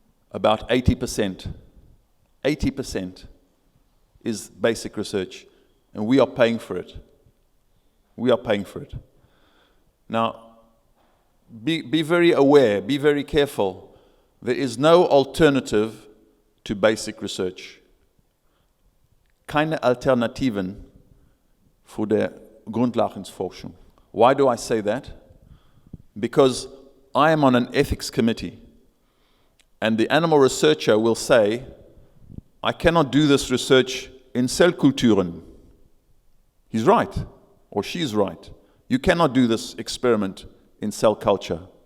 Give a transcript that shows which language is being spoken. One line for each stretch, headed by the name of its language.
English: About 80%. 80% is basic research, and we are paying for it. We are paying for it. Now, be very aware, be very careful. There is no alternative to basic research.
German: Keine Alternativen für die Grundlagensforschung.
English: Why do I say that? Because I am on an ethics committee, and the animal researcher will say, I cannot do this research in Zellkulturen. He's right, or she's right. You cannot do this experiment in cell culture.